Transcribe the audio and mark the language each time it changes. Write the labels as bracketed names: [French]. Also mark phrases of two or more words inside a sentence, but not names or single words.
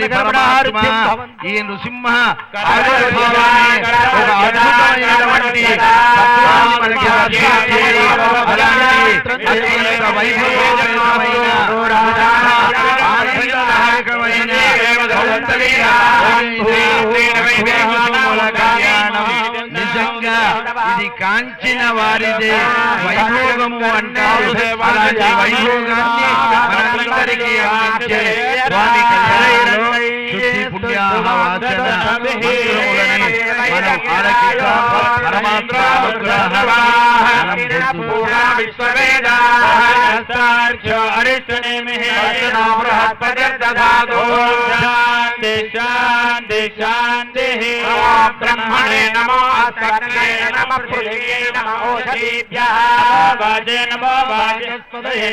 [Telugu] పరమాత్మ ఈ నృసింహ ఆవిర్భావాన్ని ఒక అద్భుతమైనటువంటి తత్వాన్ని మనకి దర్శించి అలాంటి అత్యంత వైభవోపేతమైన ఆనందదాయకమైన కళ్యాణం నిజంగా ఇది కాంచిన వారిదే వైభోగము అంటారు. అలాంటి వైభోగాన్ని మనందరికీ అందించే స్వామి కళ్యాణంలో శుద్ధి పుణ్యాహ వాచన మంత్రములని మనం ఆలకిద్దాం. పరమాత్మ [Sanskrit] ब्रह्मणे नमो अस्मत्ते नमः पृथिव्यै नमः ओषधीभ्यः वाजे नमो वाचस्पतये